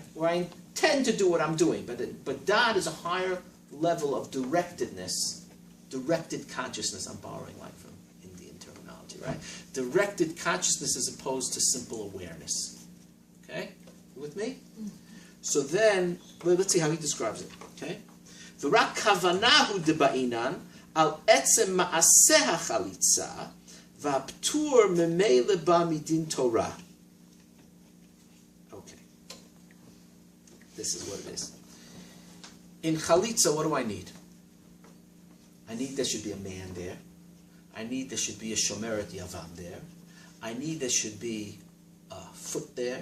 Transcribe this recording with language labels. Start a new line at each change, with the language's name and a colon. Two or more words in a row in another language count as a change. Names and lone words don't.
English: Where I intend to do what I'm doing, but da'at is a higher level of directedness, directed consciousness. I'm borrowing like from Indian terminology, right? Directed consciousness as opposed to simple awareness. Okay, you with me? So then, let's see how he describes it.
Hebrew: Okay, ורק כוונהו דבעינן על עצם מעשה החליצה והפטור ממילא בא מדין תורה.
English: This is what it is. In chalitza, what do I need? I need there should be a man there. I need there should be a
Hebrew: שומרת יבם
English: there. I need there should be a foot there.